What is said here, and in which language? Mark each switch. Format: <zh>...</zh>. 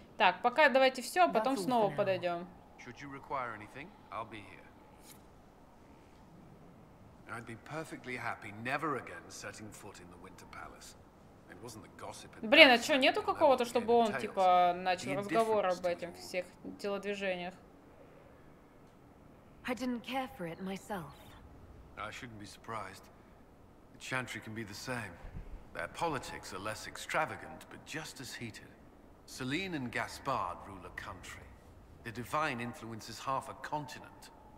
<ru>Так, пока давайте все, а потом снова подойдем.</ru> <en>Should you require anything, I'll be here. I'd be perfectly happy never again setting foot in the Winter Palace. It wasn't the gossip.</en> <ru>Блин, а что, нету какого-то, чтобы он, типа, начал разговор об этих всех телодвижениях?</ru> <en>I didn't care for it myself. I shouldn't be surprised. The Chantry can be the same. Their politics are less extravagant, but just as heated. Celine and Gaspard rule a country. The divine influences half a continent.</en>